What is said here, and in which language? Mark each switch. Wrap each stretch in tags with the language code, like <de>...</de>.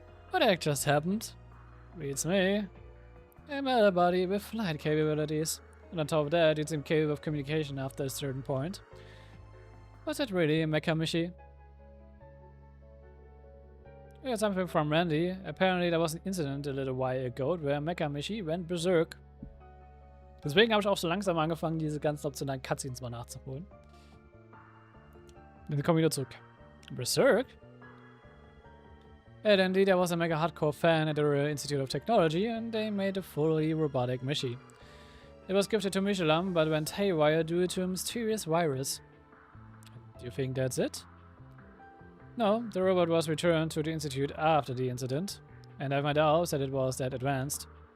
<en>What the heck just happened? Beats me. I met a body with flight capabilities. And on top of that, it seemed capable of communication after a certain point. Was that really a Mekamishi? We got something from Randy. Apparently there was an incident a little while ago where Mekamishi went berserk.</en> <de>Deswegen habe ich auch so langsam angefangen, diese ganzen optionalen Cutscenes mal nachzuholen. Dann kommen wir wieder zurück.</de> <en>Berserk? And indeed, I was a mega hardcore fan at the Royal Institute of Technology, and they made a fully robotic Mishi. It was gifted to Mishelam, but went haywire due to a mysterious virus. Do you think that's it? No, the robot was returned to the Institute after the incident, and I have my doubts that it was that advanced.</en>